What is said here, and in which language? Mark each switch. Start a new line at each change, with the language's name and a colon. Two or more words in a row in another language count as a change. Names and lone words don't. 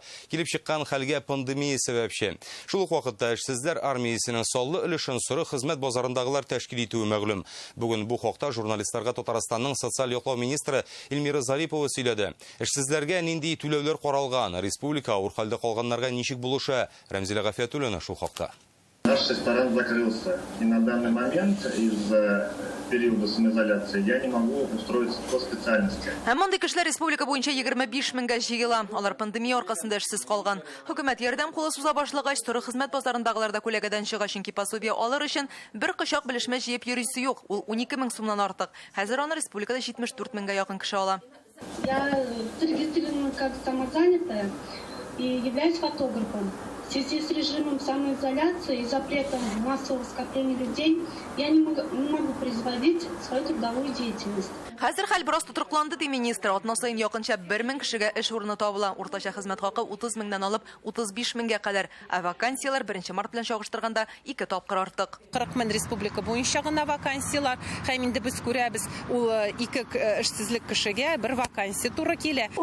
Tatar: Килеп чыккан хәлгә пандемия сәбәпче. Шул ук вакытта эшсезләр армиясенең саллы өлешен соры хезмәт базарындагылар тәшкил итүе мәгълүм. Бүген бу хакта журналистларга Татарстанның социаль яклау министры Эльмира Зарипова сөйләде. Эшсезләргә нинди түләүләр каралган, республика авыр хәлдә калганнарга ничек булыша? Рәмзилә Гафиятуллина шул хакта.
Russian: Наш ресторан закрылся, и на данный момент из-за периода самоизоляции я не могу устроиться по специальности.
Tatar: Һәм кешеләр республика буенча 25 меңгә җыела. Алар пандемия аркасында эшсез калган. Хөкүмәт ярдәм кулы суза башлагач, торы хезмәт базарындагылар да күләгәдән чыга, чөнки пособие алыр өчен бер кычак белешмә җыеп йөрисе юк. Ул 12 мең сумнан артык. Хәзер аны республикада 74 меңгә якын кеше ала.
Russian: Я зарегистрирована как самозанятая и являюсь фотографом. В связи с режимом самоизоляции и запретом массового скопления людей я не могу производить свою трудовую деятельность.
Tatar: Хәзер хәл бераз тотрыкланды ди министр. Атна сайын якынча 1000 кешегә эш урыны табыла. Уртача хезмәт хакы 30 меңнән алып 35 меңгә кадәр. Вакансиялар 1 март белән чагыштырганда 2 тапкыр артык. 40 мең республика буенча гына вакансиялар. Һәм инде без күрәбез, ул 2 эшсезлек кешегә 1 вакансия туры килә.